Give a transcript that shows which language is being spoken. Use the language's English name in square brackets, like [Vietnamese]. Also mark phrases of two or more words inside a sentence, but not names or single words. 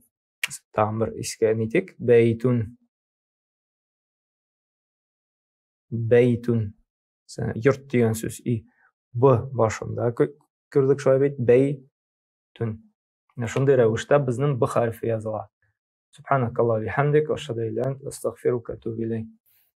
[Tatar] Тагын бер искә нитик. Бәйтун. Бәйтун. Йорт дигән сүз. Б башында күрдек, шулай бит? Бәйтун. Шундай рәвештә безнең Б хәрефе языла. [Arabic] سبحانك اللهم وبحمدك أشهد أن لا إله إلا أنت أستغفرك وأتوب إليك.